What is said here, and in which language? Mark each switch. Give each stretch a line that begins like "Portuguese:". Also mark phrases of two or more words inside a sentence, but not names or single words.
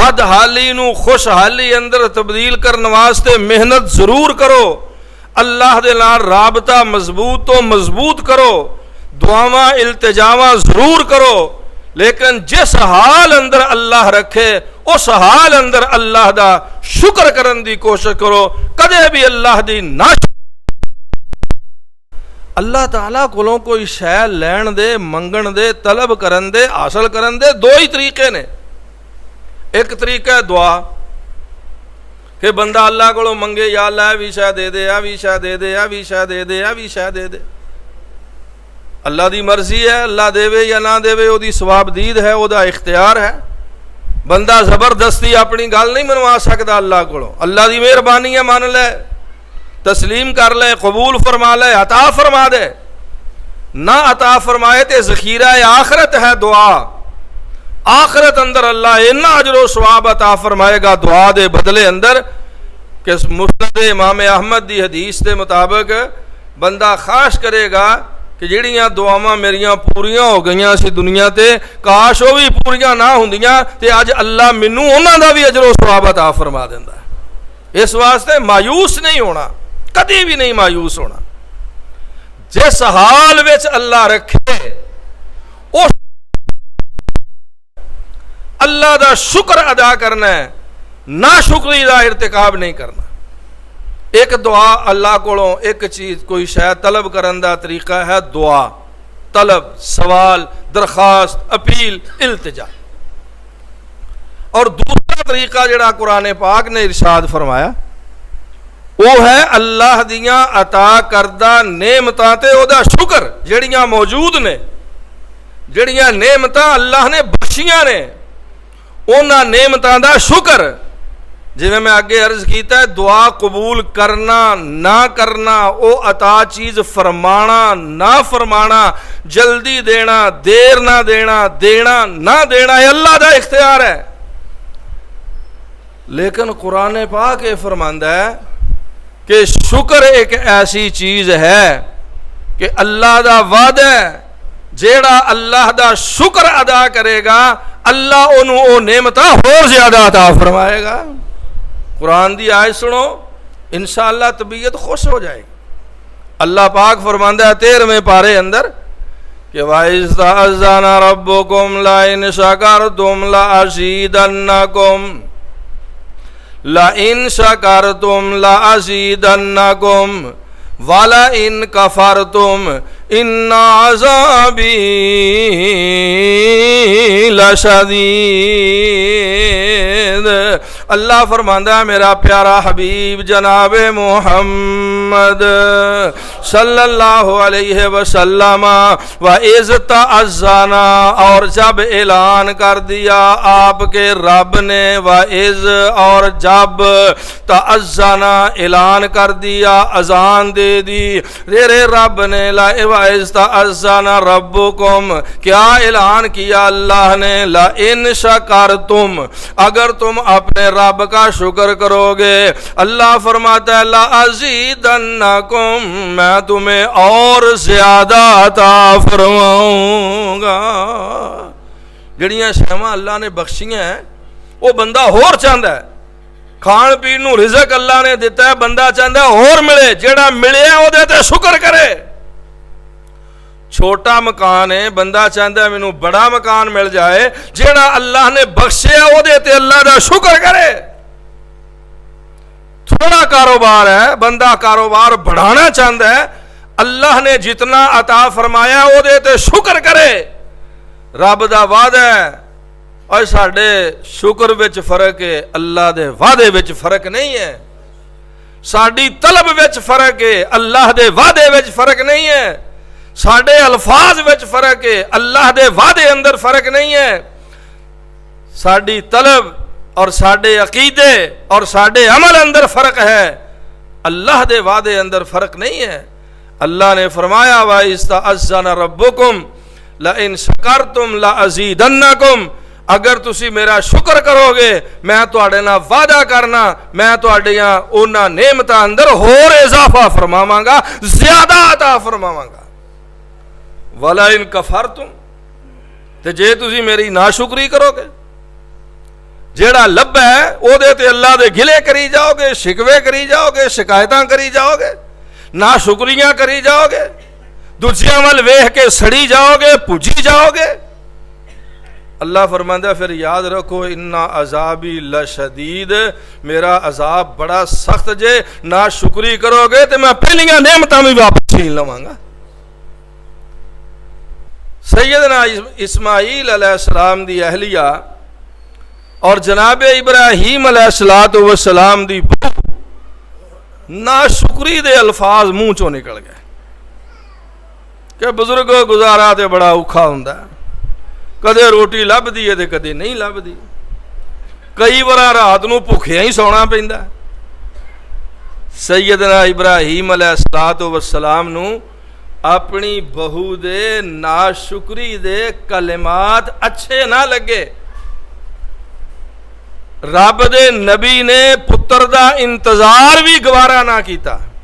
Punjabi: بدحالی نو خوشحالی اندر تبدیل کرنے واسطے محنت ضرور کرو، اللہ دے نال رابطہ مضبوط تو مضبوط کرو، دعاواں التجاواں ضرور کرو، لیکن جس حال اندر اللہ رکھے اس حال اندر اللہ دا شکر کرن دی کوشش کرو، کدے بھی اللہ دی نہ اللہ تعالیٰ کولوں کوئی شے لین دے، منگن دے، طلب کرن دے، حاصل کرن دے دو ہی طریقے نے۔ ایک طریقہ ہے دعا کہ بندہ اللہ کو منگے، یا اللہ اے بھی شے دے دے، اے بھی شے دے دے، اے بھی شے دے دے، اے بھی شے دے دے۔ اللہ دی مرضی ہے، اللہ دے یا نہ دے، وہ دی ثواب دید ہے، وہ دا اختیار ہے۔ بندہ زبردستی اپنی گل نہیں منوا سکتا اللہ کو، اللہ دی مہربانی ہے، مان لے، تسلیم کر لے، قبول فرما لے، عطا فرما دے۔ نہ عطا فرمائے تے ذخیرہ آخرت ہے دعا، آخرت اندر اللہ اتنا اجر و ثواب عطا فرمائے گا دعا دے بدلے اندر کہ مسند امام احمد دی حدیث دے مطابق بندہ خواہش کرے گا کہ جڑیاں دعاواں میریاں پوریاں ہو گئیاں سی دنیا تے، کاش وہ بھی پوریاں نہ ہوندیاں تے اج اللہ مینوں انہاں دا بھی اجر و ثواب عطا فرما دیندا ہے۔ اس واسطے مایوس نہیں ہونا، کدی بھی نہیں مایوس ہونا۔ جس حال وچ اللہ رکھے اس اللہ دا شکر ادا کرنا ہے، ناشکری دا ارتکاب نہیں کرنا۔ ایک دعا اللہ کولوں ایک چیز کوئی شے طلب کرن دا طریقہ ہے دعا، طلب، سوال، درخواست، اپیل، التجا۔ اور دوسرا طریقہ جڑا قرآن پاک نے ارشاد فرمایا وہ ہے اللہ دیاں عطا کردہ نعمتاں تے او دا شکر، جڑیاں موجود نے، جڑیاں نعمتاں اللہ نے بخشیاں نے، اونا نعمتاں دا شکر۔ جی میں آگے عرض کیتا ہے دعا قبول کرنا نہ کرنا، او عطا چیز فرمانا نہ فرمانا، جلدی دینا دیر نہ دینا، دینا نہ دینا، یہ اللہ دا اختیار ہے۔ لیکن قرآن پاک یہ فرماندا ہے کہ شکر ایک ایسی چیز ہے کہ اللہ دا وعدہ ہے، جیڑا اللہ دا شکر ادا کرے گا اللہ انہوں او نعمتاں اور زیادہ عطا فرمائے گا۔ قرآن دی آیت سنو، انشاءاللہ طبیعت خوش ہو جائے گی۔ اللہ پاک فرماندا ہے 13ویں پارے اندر کہ
Arabic: وَإِذْ تَأَذَّنَ رَبُّكُمْ لَئِنْ شَكَرْتُمْ لَأَزِيدَنَّكُمْ لَئِنْ شَكَرْتُمْ لَأَزِيدَنَّكُمْ وَلَئِنْ كَفَرْتُمْ إِنَّ عَذَابِي لَشَدِيدٌ۔
Punjabi: اللہ فرماندا ہے میرا پیارا حبیب جناب محمد صلی اللہ علیہ وسلم
Arabic: وَإِذْ تَأَذَّنَ،
Urdu: اور جب اعلان کر دیا آپ کے رب نے، وَإِذْ، اور جب تَأَذَّنَ اعلان کر دیا، اذان دے دی رے رب نے،
Arabic: وَإِذْ تَأَذَّنَ رَبُّكُمْ،
Urdu: کیا اعلان کیا اللہ نے،
Arabic: لَإِنْ شَكَرْتُمْ،
Urdu: اگر تم اپنے رب کا شکر کرو گے، اللہ فرماتا ہے لَأَزِيدَنَّكُمْ، میں تمہیں اور زیادہ عطا فرماؤں گا۔
Punjabi: جڑیاں شیواں اللہ نے بخشیاں ہیں وہ بندہ اور چاہتا ہے، کھان پین نو رزق اللہ نے دیتا ہے، بندہ چاہتا ہے اور ملے، جیڑا ملے وہ دے تے شکر کرے۔ چھوٹا مکان ہے، بندہ چاہتا ہے مینوں بڑا مکان مل جائے، جیڑا اللہ نے بخشیا وہ دے تے اللہ دا شکر کرے۔ تھوڑا کاروبار ہے، بندہ کاروبار بڑھانا چاہتا ہے، اللہ نے جتنا عطا فرمایا وہ دے تے شکر کرے۔ رب دا وعدہ ہے، اور ساڈے شکر وچ فرق ہے، اللہ دے وعدے وچ فرق نہیں ہے۔ ساڈی طلب وچ فرق ہے، اللہ دے وعدے وچ فرق نہیں ہے۔ ساڈے الفاظ وچ فرق ہے، اللہ دے وعدے اندر فرق نہیں ہے۔ ساڈی طلب اور ساڈے عقیدے اور ساڈے عمل اندر فرق ہے، اللہ دے وعدے اندر فرق نہیں ہے۔
Urdu: اللہ نے فرمایا
Arabic: وَإِذْ تَأَذَّنَ رَبُّكُمْ لَئِنْ شَكَرْتُمْ لَأَزِيدَنَّكُمْ،
Punjabi: اگر تسی میرا شکر کرو گے میں تواڈے نال وعدہ کرنا، میں تواڈیاں انہاں نعمتاں اندر ہور اضافہ فرماواں گا، زیادہ عطا فرماواں گا۔
Arabic: وَلَئِنْ كَفَرْتُمْ،
Punjabi: تے جے تسی میری ناشکری کرو گے، جیڑا لبا ہے او دے تے اللہ دے گلے کری جاؤ گے، شکوے کری جاؤ گے، شکایتاں کری جاؤ گے، ناشکریاں کری جاؤ گے، دوسریاں ول ویکھ کے سڑی جاؤ گے، پجی جاؤ گے۔ اللہ فرماندا ہے پھر یاد رکھو
Arabic: ان عذابی لشدید،
Punjabi: میرا عذاب بڑا سخت جے، ناشکری کرو گے تو میں پہلیاں نعمتاں بھی واپس چھین لواں گا۔ سیدنا اسماعیل علیہ السلام دی اہلیہ اور جناب ابراہیم علیہ السلام دی بہو ناشکری دے الفاظ منہ چوں نکل گئے کہ بزرگوں گزارا تے بڑا اوکھا ہوندا ہے، کدے روٹی لبدی ہے تے کدے نہیں لبدی، کئی بار رات نو بھکھیا ہی سونا پیندا۔ سیدنا ابراہیم علیہ السلام نو اپنی بہو دے ناشکری دے کلمات اچھے نہ لگے، رب دے نبی نے پتر دا انتظار بھی گوارا نہ کیتا۔